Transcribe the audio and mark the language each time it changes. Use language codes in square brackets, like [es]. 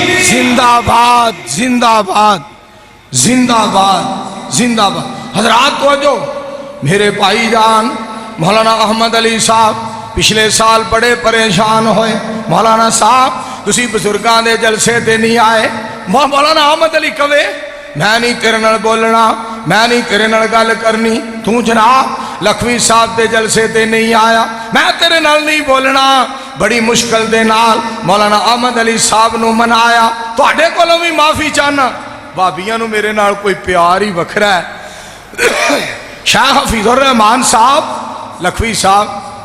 [ur] زندہ باد زندہ باد زندہ باد. حضرات توجہ. میرے بھائی جان مولانا احمد علی صاحب پچھلے سال بڑے پریشان ہوئے. [pa] مولانا صاحب تسی بزرگاں دے جلسے تے نہیں آئے. مولانا احمد علی کہے میں نہیں تیرے نال بولنا, میں نہیں تیرے نال گل کرنی. تو جناب لکھوی صاحب دے جلسے تے نہیں آیا, میں تیرے نال نہیں بولنا. بڑی مشکل دے نال مولانا احمد علی صاحب نو منایا. تواڈے کولوں بھی معافی چاہنا, بھابیاں نو میرے نال کوئی پیار ہی وکھرا ہے. شاہ حفیظ الرحمان صاحب لکھوی صاحب